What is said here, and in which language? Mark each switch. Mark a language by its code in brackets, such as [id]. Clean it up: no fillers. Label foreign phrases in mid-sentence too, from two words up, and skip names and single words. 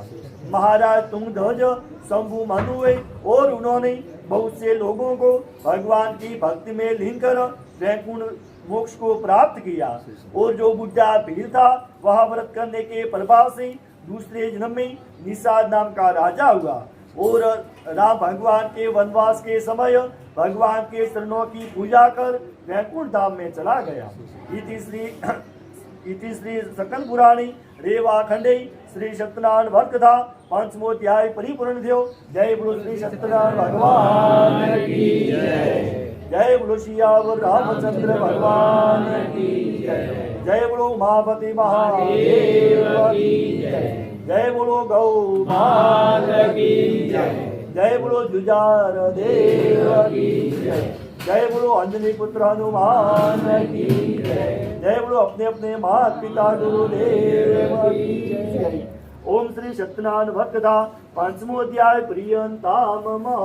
[hi] महाराज तुंगध्वज शंभु मनु हुए और उन्होंने बहुत से लोगों को भगवान की भक्ति में लीन कर वैकुंठ मोक्ष को प्राप्त किया। और जो बुढ़ा भील था वह व्रत करने के प्रभाव से दूसरे जन्म में निषाद नाम का राजा हुआ और राम भगवान के वनवास के समय भगवान के चरणों की पूजा कर वैकुंठ धाम में चला गया। [sa] इति श्री सकल पुराणी रेवा खंडे श्री सत्यनारायण व्रत कथा पंचमोध्याय परिपूर्ण थियो। [hi] जय बोलो श्री सत्यनारायण भगवान की जय। जय बोलो सियावर रामचंद्र भगवान की जय। जय बोलो उमापति महादेव की जय। जय बोलो गौ माता की जय। जय बोलो जुजार देव की जय। जय बोलो अंजनी पुत्र हनुमान की जय। जय बोलो अपने अपने माता पिता गुरुदेव की जय। [sa] ओम श्री सत्यनारायण भक्त कथा पंचमोध्याय प्रियंताम